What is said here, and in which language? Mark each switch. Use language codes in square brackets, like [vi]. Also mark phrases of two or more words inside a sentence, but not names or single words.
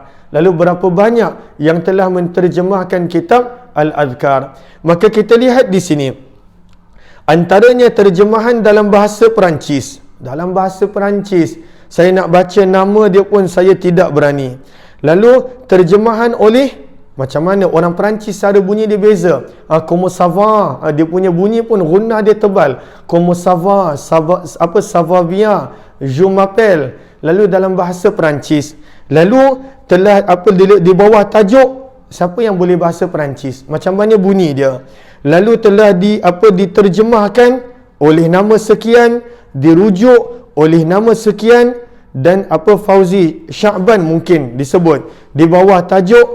[ms] Lalu berapa banyak yang telah menterjemahkan kitab Al-Adhkar? Maka kita lihat di sini, antaranya terjemahan dalam bahasa Perancis. Dalam bahasa Perancis, saya nak baca nama dia pun saya tidak berani. Lalu terjemahan oleh, macam mana orang Perancis cara bunyi dia beza. [fr] Comment ça va? [ms] Dia punya bunyi pun gunnah dia tebal. [fr] Comment ça va? Ça va bien? Je m'appelle. [ms] Lalu dalam bahasa Perancis. Lalu telah di bawah tajuk, siapa yang boleh bahasa Perancis? Macam mana bunyi dia? Lalu telah diterjemahkan oleh nama sekian, dirujuk oleh nama sekian, dan Fauzi Sya'ban mungkin disebut di bawah tajuk.